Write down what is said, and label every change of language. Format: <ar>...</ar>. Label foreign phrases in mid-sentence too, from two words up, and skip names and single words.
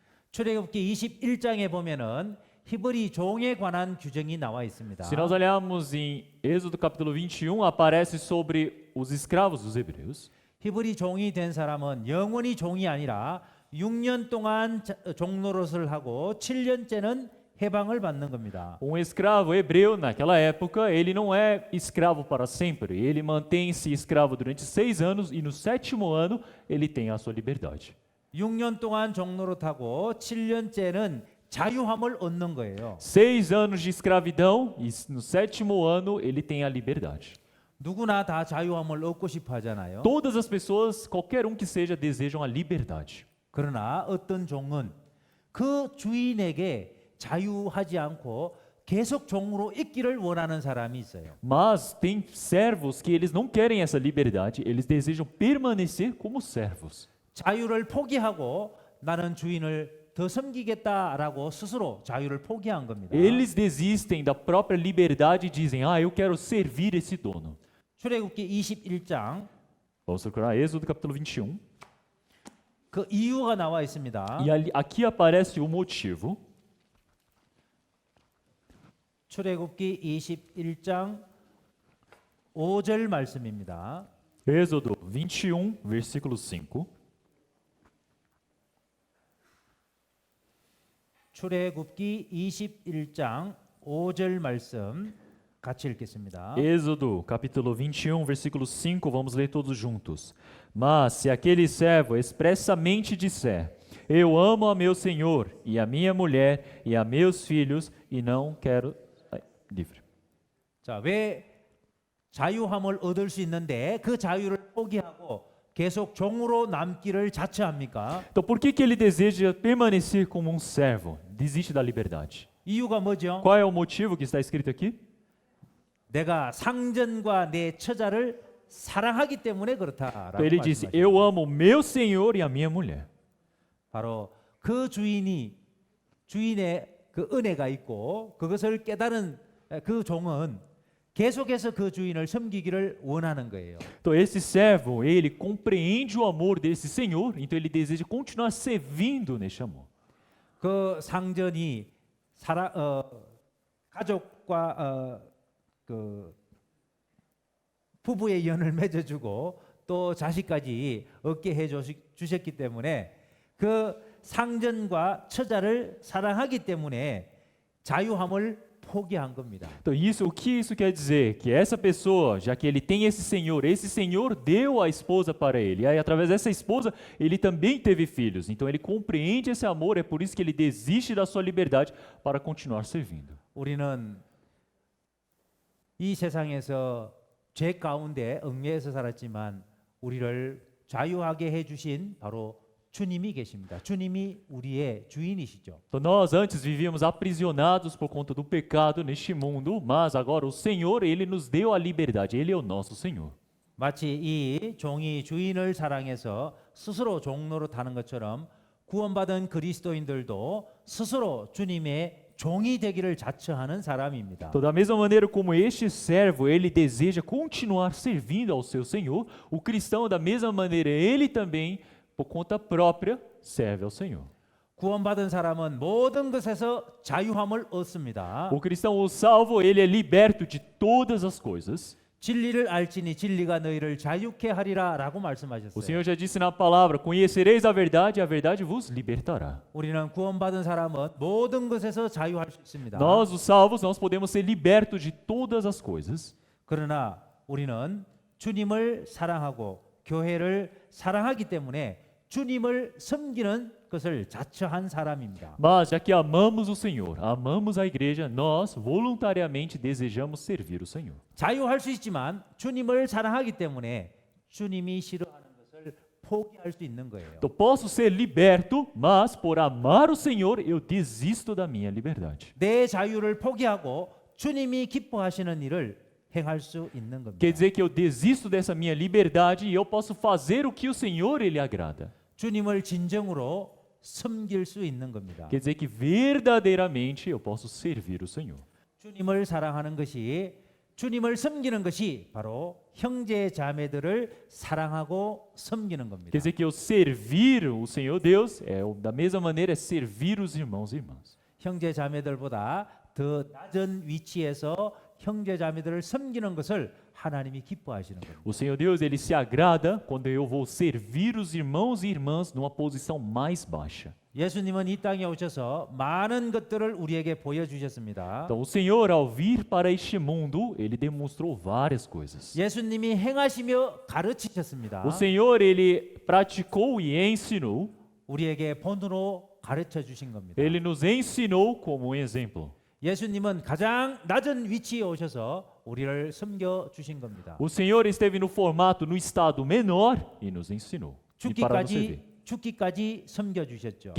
<ko>출애굽기 21장에 보면은 히브리 종에 관한 규정이 나와 있습니다.</ko> <pt>Se nós olharmos em Êxodo capítulo 21, aparece sobre os escravos dos hebreus.</pt> <ko>히브리 종이 된 사람은 영원히 종이 아니라 6년 동안 종노릇을 하고 7년째는 해방을 받는 겁니다.</ko> <pt>Escravo hebreu, naquela época, ele não é escravo para sempre. Ele mantém-se escravo durante 6 anos e no 7º ano ele tem a sua liberdade.</pt> <ko>6년 동안 종노릇하고 7년째는 자유함을 얻는 거예요.</ko> <pt>6 anos de escravidão e no 7º ano ele tem a liberdade.</pt> <ko>누구나 다 자유함을 얻고 싶어 하잖아요.</ko> <pt>Todas as pessoas, qualquer que seja, desejam a liberdade.</pt> <ko>그러나 어떤 종은 그 주인에게 자유하지 않고 계속 종으로 있기를 원하는 사람이 있어요.</ko> <pt>Mas tem servos que eles não querem essa liberdade, eles desejam permanecer como servos.</pt> <ko>자유를 포기하고 나는 주인을 더 섬기겠다라고 스스로 자유를 포기한 겁니다.</ko> <pt>Eles desistem da própria liberdade e dizem: "Ah, eu quero servir esse dono."</pt> <ko>출애굽기 21장</ko> <pt>Vamos procurar Êxodo capítulo 21.</pt> <ko>그 이유가 나와 있습니다.</ko> <pt>E aqui aparece o motivo.</pt> <ko>출애굽기 21장 5절 말씀입니다.</ko> <pt>Êxodo 21, versículo 5.</pt> <ko>출애굽기 21장 5절 말씀 같이 읽겠습니다.</ko> <pt>Êxodo, capítulo 21, versículo 5, vamos ler todos juntos. Mas se aquele servo expressamente disser: Eu amo a meu Senhor e a minha mulher e a meus filhos e não quero livre.</pt> <ko>자, 왜 자유함을 얻을 수 있는데 그 자유를 포기하고 계속 종으로 남기를 자처합니까?</ko> <pt>Então, por que ele deseja permanecer como um servo? Desiste da liberdade.</pt> <ko>이유가 뭐죠?</ko> <pt>Qual é o motivo que está escrito aqui?</pt> <ko>내가 상전과 내 처자를 사랑하기 때문에 그렇다라고</ko> <pt>Então, ele disse:</pt> <ko>말씀하십니다.</ko> <pt>Eu amo o meu Senhor e a minha mulher.</pt> <ko>바로 그 주인의 그 은혜가 있고 그것을 깨달은 그 종은 계속해서 그 주인을 섬기기를 원하는 거예요.</ko> <pt>Então, esse servo, ele compreende o amor desse Senhor, então ele deseja continuar servindo neste amor. 그 상전이 가족과 그 부부의 연을 맺어주고 또 자식까지 얻게 주셨기 때문에 그 상전과 처자를 사랑하기 때문에 자유함을 포기한 겁니다. Então, o que isso quer dizer? Que essa pessoa, já que ele tem esse Senhor deu a esposa para ele. E aí, através dessa esposa, ele também teve filhos. Então, ele compreende esse amor, é por isso que ele desiste da sua liberdade para continuar servindo.</pt> <ko>우리는 이 세상에서 죄 가운데 얽매여서 살았지만 우리를 자유하게 해주신 바로 주님이 계십니다. 주님이 우리의 주인이시죠.</ko> <pt>Então, nós antes vivíamos aprisionados por conta do pecado neste mundo, mas agora o Senhor, ele nos deu a liberdade. Ele é o nosso Senhor.</pt> <ko>마치 이 종이 주인을 사랑해서 스스로 종로로 타는 것처럼 구원받은 그리스도인들도 스스로 주님의 종이 되기를 자처하는 사람입니다.</ko> <pt>Então, da mesma maneira como este servo, ele deseja continuar servindo ao seu Senhor, o cristão, da mesma maneira, ele também, por conta própria, serve ao Senhor.</pt> <ko>구원받은 사람은 모든 것에서 자유함을 얻습니다.</ko> <pt>O cristão, o salvo, ele é liberto de todas as coisas.</pt> <ko>진리를 알지니 진리가 너희를 자유케 하리라라고</ko> <pt>O</pt> <ko>말씀하셨어요.</ko> <pt>Senhor já disse na palavra: conhecereis a verdade vos libertará.</pt> <ko>우리는 구원받은 사람은 모든 것에서 자유할 수 있습니다.</ko> <pt>Nós, os salvos, nós podemos ser libertos de todas as coisas.</pt> <ko>그러나 우리는 주님을 사랑하고 교회를 사랑하기 때문에 주님을 섬기는 것을 자처한 사람입니다.</ko> <pt>Mas, já que amamos o Senhor, amamos a igreja, nós voluntariamente desejamos servir o Senhor.</pt> <ko>자유할 수 있지만 주님을 사랑하기 때문에 주님이 싫어하는 것을 포기할 수 있는 거예요.</ko> <pt>Então, posso ser liberto, mas por amar o Senhor, eu desisto da minha liberdade.</pt> <ko>내 자유를 포기하고 주님이 기뻐하시는 일을 행할 수 있는 겁니다.</ko> <pt>Quer dizer que eu desisto dessa minha liberdade e eu posso fazer o que o Senhor ele agrada.</pt> <ko>주님을 진정으로 섬길 수 있는 겁니다.</ko> <pt>Quer dizer que verdadeiramente eu posso servir o Senhor.</pt> <ko>주님을 사랑하는 것이 주님을 섬기는 것이 바로 형제 자매들을 사랑하고 섬기는 겁니다.</ko> <pt>Quer dizer que eu servir o Senhor Deus da mesma maneira é servir os irmãos e irmãs.</pt> <ko>형제 자매들보다 더 낮은 위치에서 형제 자매들을 섬기는 것을 하나님이 기뻐하시는 겁니다.</ko> <pt>O Senhor Deus, ele se agrada quando eu vou servir os irmãos e irmãs numa posição mais baixa.</pt> <ko>예수님은 이 땅에 오셔서 많은 것들을 우리에게 보여주셨습니다.</ko> <pt>Então, o Senhor, ao vir para este mundo, ele demonstrou várias coisas.</pt> <ko>예수님이 행하시며 가르치셨습니다.</ko> <pt>O Senhor, ele praticou e ensinou.</pt> <ko>우리에게 본으로 가르쳐 주신 겁니다.</ko> <pt>Ele nos ensinou como um exemplo.</pt> <ko>예수님은 가장 낮은 위치에 오셔서 우리를 섬겨 주신 겁니다.</ko> <pt>O Senhor esteve no formato, no estado menor e nos ensinou. E para nos servir.</pt> <ko>죽기까지 섬겨 주셨죠.</ko>